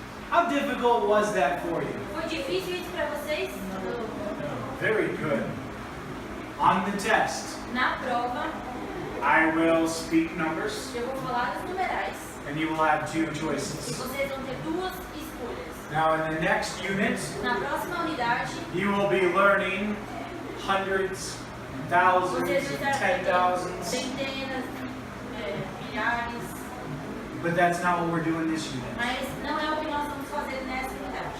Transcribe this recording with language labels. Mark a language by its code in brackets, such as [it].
[en] How difficult was that for you? [pt] Foi difícil isso para vocês? [en] Very good. On the test, [pt] Na prova, [en] I will speak numbers, [pt] eu vou falar os numerais. [en] and you will have 2 [pt] E [en] choices. [pt] vocês vão ter duas escolhas. [en] Now, in the next unit, [pt] Na próxima unidade, [en] you will be learning hundreds, [pt] vocês [en] thousands, [pt] vão estar [en] ten [pt] aprendendo [en] thousands. [pt] centenas, milhares. [en] But that's not what we're doing this unit. [pt] Mas não é o que nós vamos fazer nessa unidade.